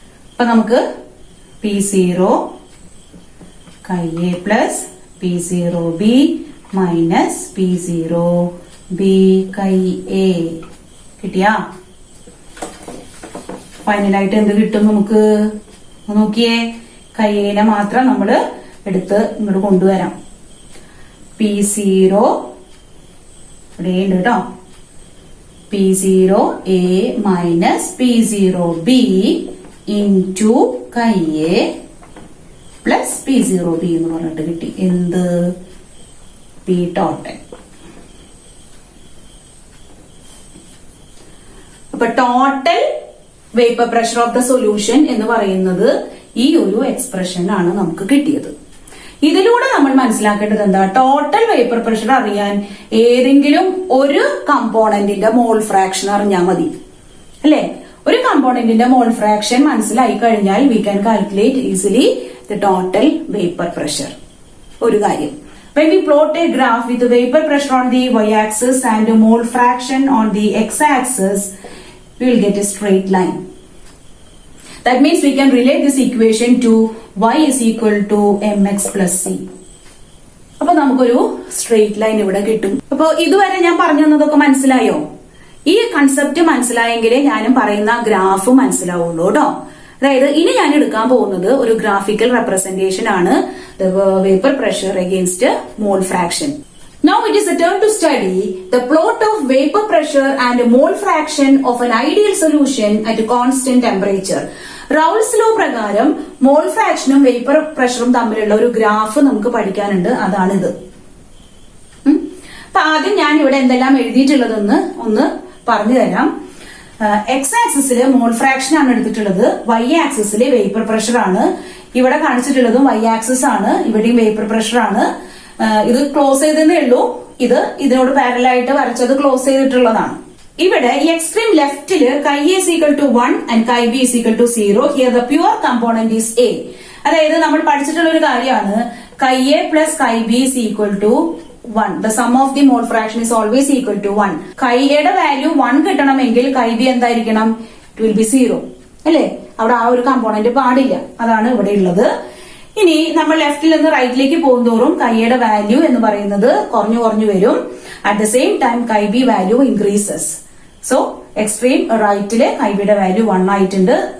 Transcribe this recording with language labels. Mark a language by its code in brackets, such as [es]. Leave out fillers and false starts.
[ml] അപ്പൊ നമുക്ക് [en] P0 chi A plus P0B minus P0B chi A കിട്ടിയാ? [ml] ഫൈനലായിട്ട് എന്ത് കിട്ടും നമുക്ക്? നോക്കിയേ, chi A നെ മാത്രം നമ്മൾ എടുത്ത് ഇങ്ങോട്ട് കൊണ്ടുവരാം. P0 ഇവിടെ ഉണ്ട് കേട്ടോ. [en] P0A minus P0B into chi A plus P0B [ml] എന്ന് പറഞ്ഞിട്ട് കിട്ടി. എന്ത്? [en] P total. [ml] അപ്പൊ [en] total vapour pressure of the solution [ml] എന്ന് പറയുന്നത് ഈ ഒരു എക്സ്പ്രഷൻ ആണ് നമുക്ക് കിട്ടിയത്. ഇതിലൂടെ നമ്മൾ മനസ്സിലാക്കേണ്ടത് എന്താ? ടോട്ടൽ വേപ്പർ പ്രഷർ അറിയാൻ ഏതെങ്കിലും ഒരു കമ്പോണന്റിന്റെ മോൾ ഫ്രാക്ഷൻ അറിഞ്ഞാൽ മതി, അല്ലെ? ഒരു കമ്പോണന്റിന്റെ മോൾ ഫ്രാക്ഷൻ മനസ്സിലായി കഴിഞ്ഞാൽ [en] We can calculate easily the total vapour pressure. [ml] ഒരു കാര്യം, [en] when we plot a graph with the vapor pressure on the y-axis and the mole fraction on the x-axis, we will get a straight line. That means we can relate this equation to y is equal to mx plus c. [ml] അപ്പൊ നമുക്കൊരു straight line ഇവിടെ കിട്ടും. അപ്പൊ ഇതുവരെ ഞാൻ പറഞ്ഞു തന്നതൊക്കെ മനസ്സിലായോ? ഈ കൺസെപ്റ്റ് മനസ്സിലായെങ്കിലേ ഞാനും പറയുന്ന ഗ്രാഫ് മനസ്സിലാവുള്ളൂ കേട്ടോ. അതായത് ഇനി ഞാൻ എടുക്കാൻ പോകുന്നത് ഒരു ഗ്രാഫിക്കൽ റെപ്രസെന്റേഷൻ ആണ്, [en] Vapour pressure against mole fraction. Now it is a turn to study the plot of vapor pressure and mole fraction of an ideal solution at a constant temperature. [ml] റൗൾസ് law പ്രകാരം മോൾ ഫ്രാക്ഷനും vapour പ്രഷറും തമ്മിലുള്ള ഒരു graph നമുക്ക് പഠിക്കാനുണ്ട്, അതാണിത്. അപ്പൊ ആദ്യം ഞാൻ ഇവിടെ എന്തെല്ലാം എഴുതിയിട്ടുള്ളതെന്ന് ഒന്ന് പറഞ്ഞു തരാം. എക്സ് ആക്സിസില് മോൾ ഫ്രാക്ഷൻ ആണ് എടുത്തിട്ടുള്ളത്, വൈ ആക്സിസില് വേപ്പർ പ്രഷർ ആണ്. ഇവിടെ കാണിച്ചിട്ടുള്ളതും വൈ ആക്സിസ് ആണ്, ഇവിടെയും വേപ്പർ പ്രഷർ ആണ്. ഇത് ക്ലോസ് ചെയ്തേ ഉള്ളൂ, ഇത് ഇതിനോട് പാരലായിട്ട് വരച്ചത് ക്ലോസ് ചെയ്തിട്ടുള്ളതാണ്. ഇവിടെ ഈ എക്സ്ട്രീം ലെഫ്റ്റില് [en] കൈ is equal to 1 and കൈ b is equal to 0. Here the pure component is A. [ml] അതായത് നമ്മൾ പഠിച്ചിട്ടുള്ള ഒരു കാര്യമാണ്, [en] Chi a plus chi b is equal to 1. The sum of the mole fraction is always equal to 1. [ml] കൈ എയുടെ വാല്യൂ 1 കിട്ടണമെങ്കിൽ കൈ b എന്തായിരിക്കണം? [en] It will be 0. [ml] അല്ലേ? അവിടെ ആ ഒരു കമ്പോണന്റ് പാടില്ല, അതാണ് ഇവിടെ ഉള്ളത്. ഇനി നമ്മൾ ലെഫ്റ്റിൽ നിന്ന് റൈറ്റിലേക്ക് പോകുന്തോറും കൈയുടെ വാല്യൂ എന്ന് പറയുന്നത് കുറഞ്ഞു കുറഞ്ഞു വരും. [en] At the same time chi B value increases. So [ml] extreme റൈറ്റില് കൈ ബിയുടെ വാല്യൂ 1 ആയിട്ടുണ്ട്.